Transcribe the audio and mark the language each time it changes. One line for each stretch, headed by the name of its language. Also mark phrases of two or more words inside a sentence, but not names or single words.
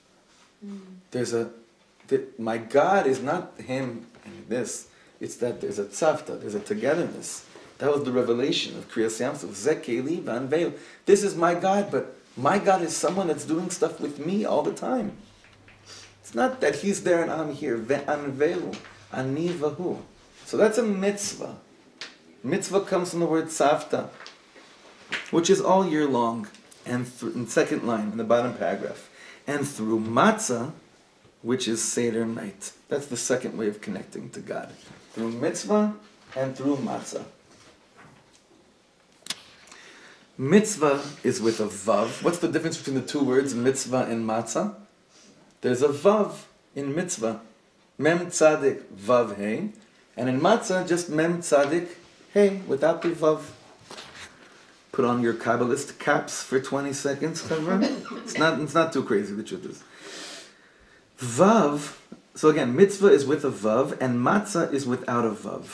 English: My God is not him and this. It's that there's a tzavta, there's a togetherness. That was the revelation of
Hebrew: Kriyas Yamsuf. Zekeli ve'anvehu.
English: This is my God, but my God is someone that's doing stuff with me all the time. It's not that he's there and I'm here.
Hebrew: Ve'anvehu. Ani vahu.
English: So that's a mitzvah. Mitzvah comes from the word tzavta, which is all year long. And in second line, in the bottom paragraph. And through matzah, which is Seder night. That's the second way of connecting to God. Through mitzvah and through matzah. Mitzvah is with a vav. What's the difference between the two words, mitzvah and matzah? There's a vav in mitzvah.
Hebrew: Mem tzadik vav hey.
English: And in matzah, just
Hebrew: mem tzadik hey,
English: without the vav. Put on your Kabbalist caps for 20 seconds, it's not too crazy, the truth is. Vav, so again, mitzvah is with a vav, and matzah is without a vav.